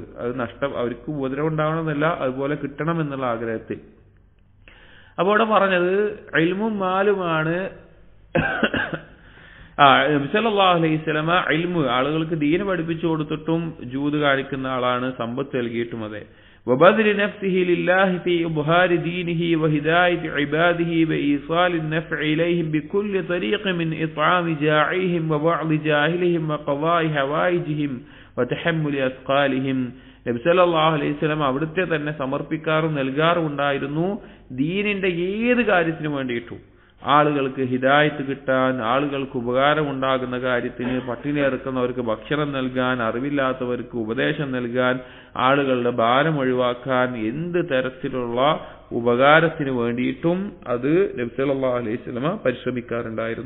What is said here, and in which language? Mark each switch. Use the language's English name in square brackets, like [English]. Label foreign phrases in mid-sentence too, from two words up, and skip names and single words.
[Malayalam] അത് അവർക്ക് ഉപദ്രവം ഉണ്ടാവണമെന്നല്ല, അതുപോലെ കിട്ടണം എന്നുള്ള ആഗ്രഹത്തിൽ. അപ്പോൾ ഇവിടെ പറഞ്ഞത് ഇൽമും മാലുമാണ്. നബി [Arabic] صلى الله عليه وسلم [Malayalam] ഇൽമു ആളുകൾക്ക് ദീൻ പഠിപ്പിച്ചു കൊടുത്തിട്ടും ജൂദ് കാണിക്കുന്ന ആളാണ്, സമ്പത്ത് നൽകിയിട്ടും അതെ. [Arabic] وبذل نفسه لله في إظهار دينه وهداية عباده وإيصال النفع إليهم بكل طريق من إطعام جاعيهم ووعظ جاهلهم وقضاء حوائجهم وتحمل أثقالهم. [Malayalam] നബി [Arabic] صلى الله عليه وسلم [Malayalam] അവിടുത്തെ തന്നെ സമർപ്പിക്കാറും നൽകാറും ഉണ്ടായിരുന്നു ദീനിന്റെ ഏത് കാര്യത്തിനു വേണ്ടിയിട്ടും. ആളുകൾക്ക് ഹിദായത്ത് കിട്ടാൻ, ആളുകൾക്ക് ഉപകാരമുണ്ടാകുന്ന കാര്യത്തിന്, പട്ടിണി ഇറക്കുന്നവർക്ക് ഭക്ഷണം നൽകാൻ, അറിവില്ലാത്തവർക്ക് ഉപദേശം നൽകാൻ, ആളുകളുടെ ഭാരം ഒഴിവാക്കാൻ, എന്ത് തരത്തിലുള്ള ഉപകാരത്തിന് വേണ്ടിയിട്ടും അത് നബി [Arabic] صلى الله عليه وسلم [Malayalam] പരിശ്രമിക്കാറുണ്ടായിരുന്നു.